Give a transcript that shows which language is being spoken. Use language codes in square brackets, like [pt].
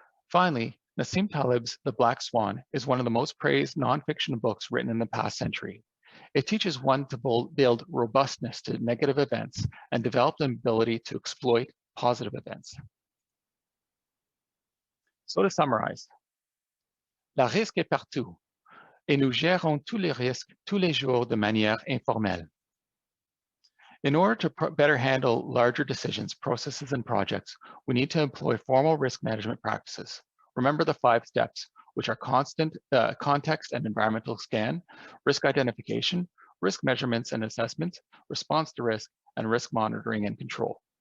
[en] Finally, Nassim Taleb's The Black Swan is one of the most praised nonfiction books written in the past century. It teaches one to build robustness to negative events and develop the ability to exploit positive events. So to summarize, [fr] la risque est partout, et nous gérons tous les risques tous les jours de manière informelle. [en] In order to better handle larger decisions, processes, and projects, we need to employ formal risk management practices. Remember the 5 steps, which are context and environmental scan, risk identification, risk measurements and assessment, response to risk, and risk monitoring and control.